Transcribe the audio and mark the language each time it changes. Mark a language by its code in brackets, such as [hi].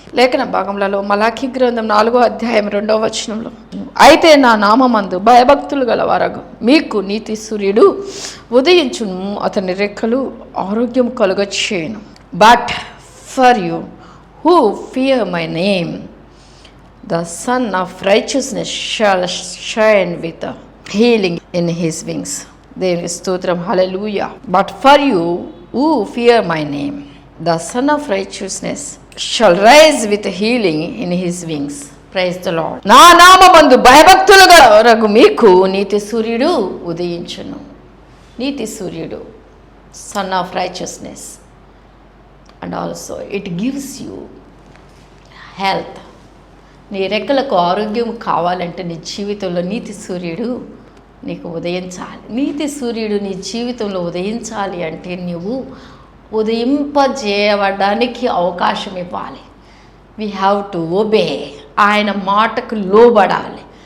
[te] లేఖన భాగంలో మలాఖీ గ్రంథం 4వ అధ్యాయం 2వ వచనంలో, అయితే నా నామమందు భయభక్తులు గలవారగు మీకు నీతి సూర్యుడు ఉదయించును, అతని రెక్కలు ఆరోగ్యం కలుగచేయును. [en] But for you who fear my name the sun of righteousness shall shine with healing in his wings. [te] దేవుని స్తోత్రం. హల్లెలూయా. [en] But for you who fear my name, the son of righteousness shall rise with healing in his wings. Praise the Lord. [te] నా నామమందు భయభక్తులు గలవారగు మీకు నీతి సూర్యుడు ఉదయించును. నీతి సూర్యుడు, [en] son of righteousness, and also it gives you health. [te] నీ రెక్కలకు ఆరోగ్యం కావాలంటే నీ జీవితంలో నీతి సూర్యుడు నీకు ఉదయించాలి. నీతి సూర్యుడు నీ జీవితంలో ఉదయించాలి అంటే నువ్వు ఉదయింపజేయబడడానికి అవకాశం ఇవ్వాలి. [en] We have to obey. [te] ఆయన మాటకు లోబడాలి.